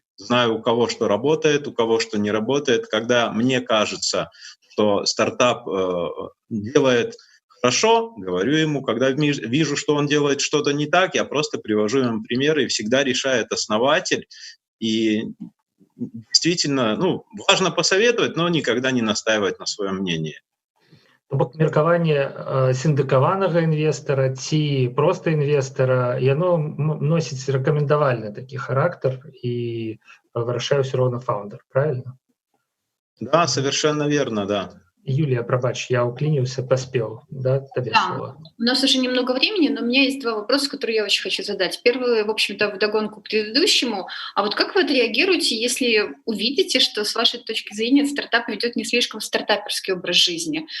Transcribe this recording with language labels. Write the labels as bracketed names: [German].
[Russian] Знаю, у кого что работает, у кого что не работает. Когда мне кажется, что стартап делает хорошо, говорю ему. Когда вижу, что он делает что-то не так, я просто привожу ему примеры, и всегда решает основатель. И действительно, важно посоветовать, но никогда не настаивать на своем мнении. [Belarusian] Бок меркаванне сіндыкаванага інвестара ці проста інвестара, яно носіць рэкамендавальны такі характар і вырашае ўсё роўна фаундер, [Russian] правильно? Да, совершенно верно, да. Юлия, пробач, я уклинился, поспел, да, тебе Да, слово. у нас уже немного времени, но у меня есть два вопроса, которые я очень хочу задать. Первый, в общем-то, вдогонку к предыдущему. А вот как вы отреагируете, если увидите, что с вашей точки зрения стартап ведет не слишком стартаперский образ жизни?